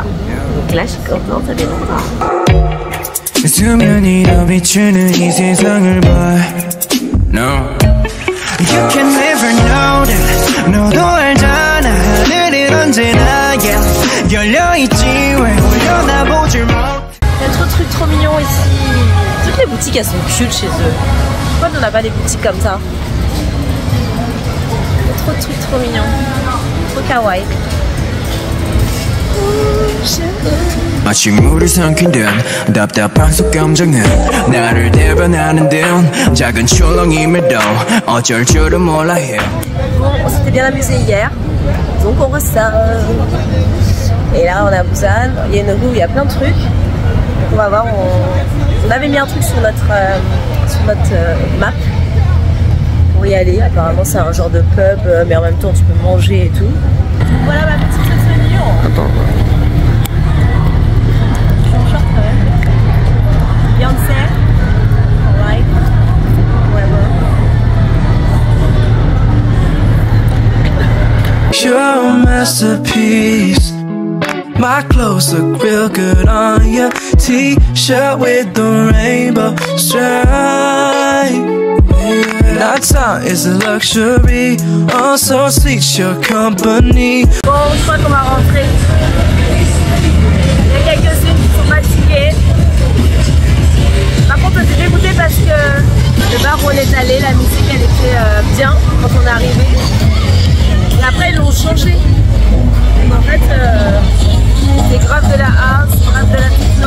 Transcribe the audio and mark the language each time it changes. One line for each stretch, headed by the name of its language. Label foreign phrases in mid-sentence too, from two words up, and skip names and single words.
French: Donc là je suis contente, ça fait longtemps. Il y a trop de trucs trop mignons ici. Toutes les boutiques elles sont cute chez eux. Pourquoi on n'a pas des boutiques comme ça? Il y a trop de trucs trop mignons. Trop kawaii.
Korean: 마치 물을 삼킨 듯 답답한 속감정은 나를 대변하는 듯 작은 출렁임에도 어쩔 줄은 몰라 해.
French: Bon, on s'était bien amusé hier, donc on ressort. Et là on est à Busan, il y a une rue où il y a plein de trucs. Donc on va voir, on avait mis un truc sur notre map pour y aller. Apparemment c'est un genre de pub, mais en même temps tu peux manger et tout. Voilà ma petite souvenir. Attends. Je suis en short quand même. Beyoncé.
English: Alright. You're a masterpiece. My clothes look real good on your t-shirt with the rainbow stripe. That time is a luxury, also seeks your company.
French: Bon, je crois qu'on va rentrer. Il y a quelques-unes qui sont fatiguées. Par contre, on s'est dégoûté parce que le bar où on est allé, la musique elle était bien quand on est arrivé. Et après, ils l'ont changé. Donc en fait, c'est grave de la house, grave de la techno.